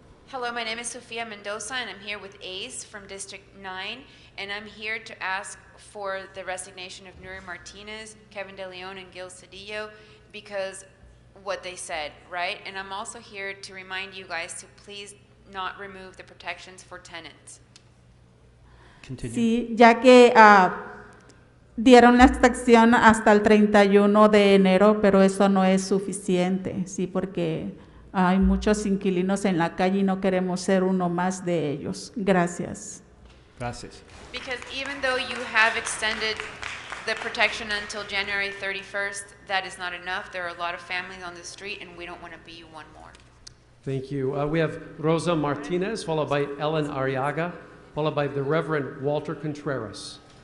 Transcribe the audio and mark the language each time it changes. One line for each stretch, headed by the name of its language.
English: Hello, my name is Sofia Mendoza, and I'm here with ACE from District 9, and I'm here to ask for the resignation of Nury Martinez, Kevin De Leon, and Gil Cedillo, because what they said, right? And I'm also here to remind you guys to please not remove the protections for tenants. Continue.
Spanish: Sí, ya que dieron la extensión hasta el 31 de enero, pero eso no es suficiente, sí, porque hay muchos inquilinos en la calle y no queremos ser uno más de ellos. Gracias. Gracias.
English: Because even though you have extended the protection until January 31st, that is not enough. There are a lot of families on the street, and we don't want to be one more. Thank you. We have Rosa Martinez, followed by Ellen Arriaga, followed by the Reverend Walter Contreras.